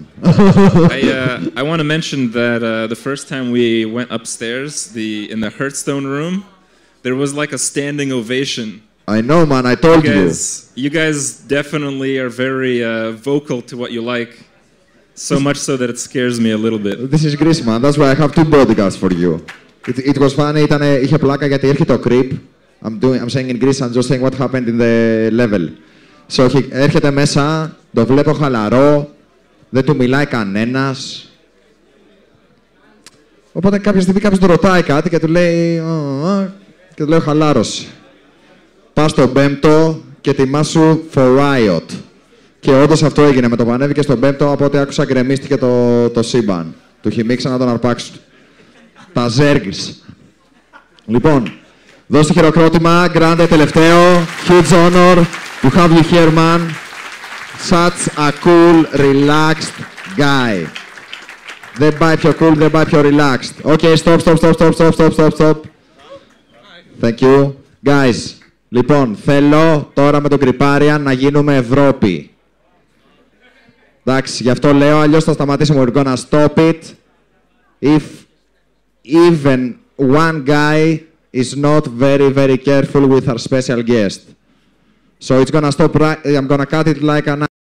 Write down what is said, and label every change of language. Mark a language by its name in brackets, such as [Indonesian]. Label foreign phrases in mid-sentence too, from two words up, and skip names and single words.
[English] I want to mention that the first time we went upstairs, in the Hearthstone room, there was like a standing ovation. I know, man. I told you. You guys definitely are very vocal to what you like. So much so that it scares me a little bit. This is Greece, man. That's why I have two bodyguards for you. It was funny. [Greek] Είχε πλάκα γιατί έρχεται ο Creep. [English] I'm saying in Greece, I'm just saying what happened in the level. [Greek] So έρχεται μέσα, το βλέπω χαλαρό, δεν του μιλάει κανένας. Οπότε κάποια στιγμή κάποιος του ρωτάει κάτι και του λέει... και του λέει χαλάρωση. Πας στον πέμπτο και ετοιμάσου [English] for riot. [Greek] Και όντως αυτό έγινε με το που ανέβηκε στον πέμπτο, από ό,τι άκουσα γκρεμίστηκε το σύμπαν. Του χυμίξαν να τον αρπάξουν. Τα ζέργης. Λοιπόν, δώστε χειροκρότημα, Grande τελευταίο. [English] Huge honor to have you here, man. Such a cool, relaxed guy. [Greek] Δεν πάει πιο cool, δεν πάει πιο relaxed. [English] Okay, stop. Thank you. Guys, [Greek] λοιπόν, θέλω τώρα με τον Kripparian να γίνουμε Ευρώπη. Εντάξει, γι' αυτό λέω, αλλιώς θα σταματήσουμε. We're gonna stop it if even one guy is not very, very careful with our special guest. So it's gonna stop right... I'm gonna cut it like an